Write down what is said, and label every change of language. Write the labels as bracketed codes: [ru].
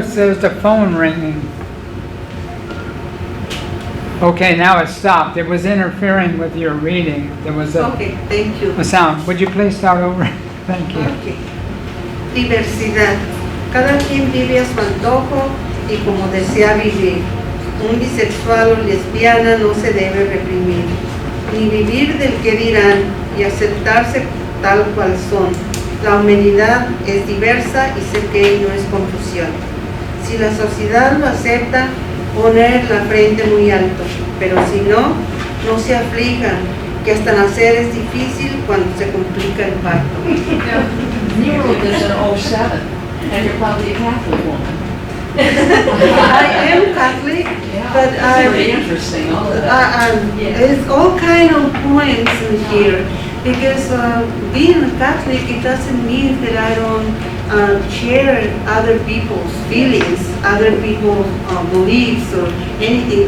[en] It says the phone ringing. Okay, now it stopped. It was interfering with your reading. There was Okay, thank you. a sound. Would you please start over? Thank you. [es] Okay. Diversidad. Cada quien vive a su antojo y como desea vivir. Un bisexual o lesbiana no se debe reprimir, ni vivir del que dirán y aceptarse tal cual son. La humanidad es diversa y sé que no es confusión. Si la sociedad lo acepta, poner la frente muy alto, pero si no, no se aflijan, que hasta nacer es difícil cuando se complica el parto. [en] You wrote this in '07, and you're probably a Catholic woman. I am Catholic, Yeah, but that's very interesting, all of that. it's all kind of points in here, because being a Catholic, it doesn't mean that I don't share other people's feelings, other people's beliefs or anything.